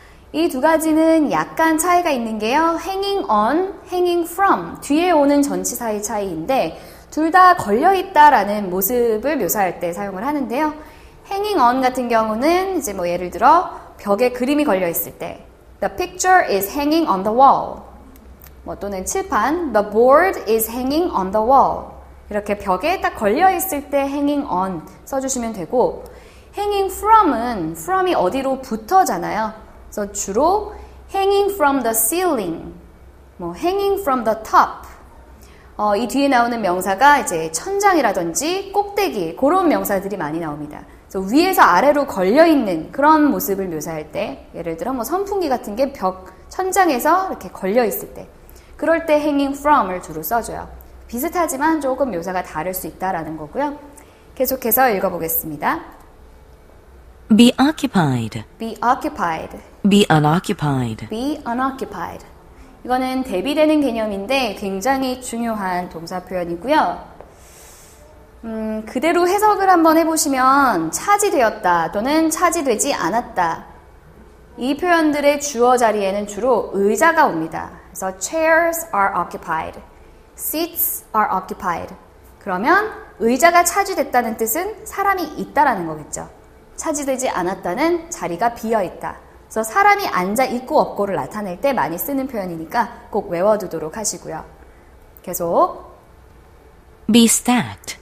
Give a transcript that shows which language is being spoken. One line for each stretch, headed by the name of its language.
Korean: 이 두 가지는 약간 차이가 있는 게요. hanging on, hanging from 뒤에 오는 전치사의 차이인데 둘 다 걸려있다라는 모습을 묘사할 때 사용을 하는데요. hanging on 같은 경우는 이제 예를 들어 벽에 그림이 걸려있을 때
English: The picture is hanging on the wall.
Korean: 또는 칠판
English: The board is hanging on the wall.
Korean: 이렇게 벽에 딱 걸려있을 때 hanging on 써주시면 되고 hanging from이 어디로 붙어잖아요. 그래서 주로
English: hanging from the ceiling, hanging from the top.
Korean: 이 뒤에 나오는 명사가 이제 천장이라든지 꼭대기 그런 명사들이 많이 나옵니다. 그래서 위에서 아래로 걸려있는 그런 모습을 묘사할 때 예를 들어 선풍기 같은 게 벽 천장에서 이렇게 걸려있을 때 그럴 때 hanging from을 주로 써줘요. 비슷하지만 조금 묘사가 다를 수 있다라는 거고요. 계속해서 읽어보겠습니다.
English: Be occupied. be occupied, Be unoccupied. be unoccupied.
Korean: 이거는 대비되는 개념인데 굉장히 중요한 동사 표현이고요. 그대로 해석을 한번 해보시면 차지되었다 또는 차지되지 않았다. 이 표현들의 주어 자리에는 주로 의자가 옵니다. 그래서
English: chairs are occupied, seats are occupied.
Korean: 그러면 의자가 차지됐다는 뜻은 사람이 있다라는 거겠죠. 차지되지 않았다는 자리가 비어있다. 그래서 사람이 앉아 있고 없고를 나타낼 때 많이 쓰는 표현이니까 꼭 외워두도록 하시고요. 계속
English: Be stacked.